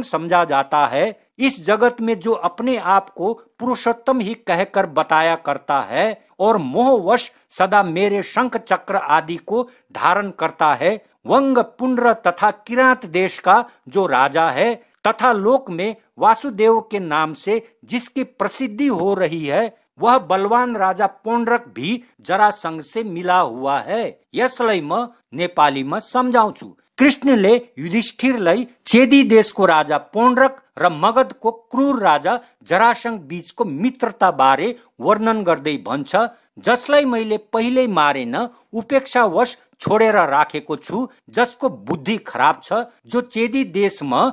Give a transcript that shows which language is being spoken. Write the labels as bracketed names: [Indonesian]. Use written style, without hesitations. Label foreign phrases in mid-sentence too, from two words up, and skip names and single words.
[Hindi] समझा जाता है, इस जगत में जो अपने आप को पुरुषोत्तम ही कहकर बताया करता है और मोहवश सदा मेरे शंख चक्र आदि को धारण करता है, वंग, पुंड्र तथा किरात देश का जो राजा है तथा लोक में वासुदेव के नाम से जिसकी प्रसिद्धि हो रही है, वह बलवान राजा पौंड्रक भी जरासंघ से मिला हुआ है। [Nepali] यसलाई म नेपालीमा सम्झाउँछु। कृष्णले युधिष्ठिरलाई चेदी देशको राजा पौंड्रक र मगधको क्रूर राजा जरासंघ बीचको मित्रता बारे वर्णन गर्दै भन्छ, जसलाई मैले पहिल्यै मारेन, उपेक्षावश छोडेर राखेको छु, जसको बुद्धि खराब छ, जो चेदी देशमा